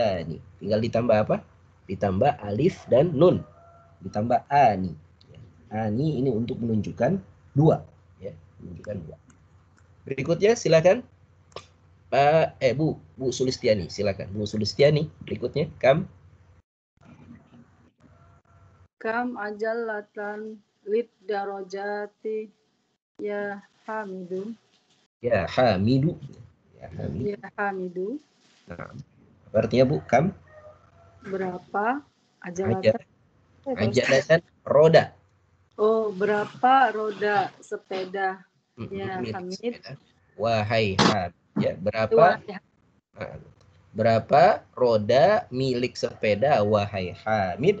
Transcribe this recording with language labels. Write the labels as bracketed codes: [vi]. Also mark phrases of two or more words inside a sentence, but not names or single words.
[id] Tinggal ditambah apa? Ditambah alif dan nun. ditambah ani. Ya. Ani ini untuk menunjukkan dua. Ya, menunjukkan dua. Berikutnya silakan. Bu Sulistiani, silakan. Bu Sulistiani, berikutnya kam. [ar] كم عجلةً للدراجةِ يا حميدُ. يا حميدُ. يا حميدُ. يا حميدُ. [id] Nah, artinya Bu, kam? Berapa ajalatan? Ajalatan roda. Oh, berapa roda sepeda? Ya Milik Hamid. sepeda. Wahai Hamid. Ya, berapa roda milik sepeda wahai Hamid?